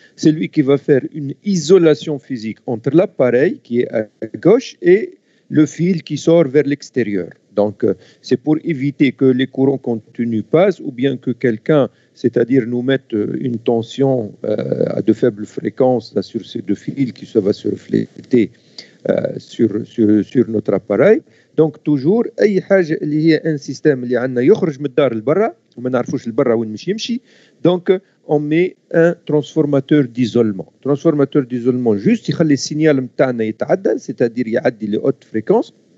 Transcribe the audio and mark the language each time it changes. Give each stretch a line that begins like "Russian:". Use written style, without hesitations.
French: C'est lui qui va faire une isolation physique entre l'appareil qui est à gauche et le fil qui sort vers l'extérieur. Donc, c'est pour éviter que les courants continus passent ou bien que quelqu'un, c'est-à-dire nous mette une tension à de faibles fréquences là, sur ces deux fils qui va se refléter sur notre appareil. Donc, toujours,
Arabic: أي حاجة اللي هي
French: un système
Arabic: اللي عندنا يخرج من الدار لبرا وما نعرفوش لبرا وين مش يمشي.
French: Donc, on met un transformateur d'isolement. Transformateur d'isolement, juste
Arabic: يخلي السينيال متاعنا يتعدل,
French: c'est-à-dire يعدي les hautes fréquences.